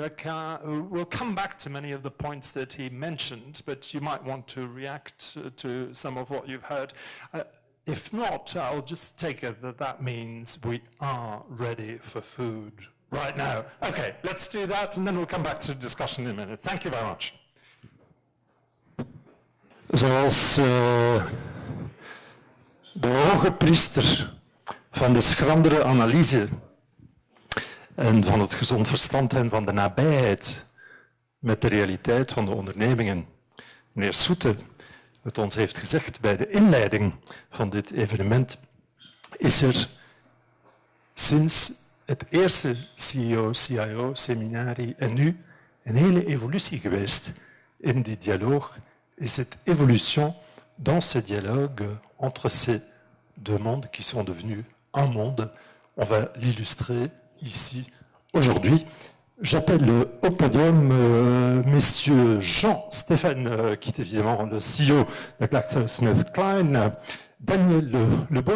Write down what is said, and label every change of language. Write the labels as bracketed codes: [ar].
[en] Requin, we'll come back to many of the points that he mentioned, but you might want to react to some of what you've heard. If not, I'll just take it that that means we are ready for food right now. Okay, let's do that, and then we'll come back to discussion in a minute. Thank you very much. [nl] Zoals de hoge priester van de schrandere analyse en van het gezond verstand en van de nabijheid met de realiteit van de ondernemingen, meneer Soete het ons heeft gezegd bij de inleiding van dit evenement, is er sinds het eerste CEO-CIO-seminarie en nu een hele evolutie geweest in die dialoog. [fr] Et cette évolution dans ce dialogue entre ces deux mondes qui sont devenus un monde, on va l'illustrer ici aujourd'hui. J'appelle au podium messieurs Jean-Stéphane, qui est évidemment le CEO de GlaxoSmithKline, Daniel Lebeau.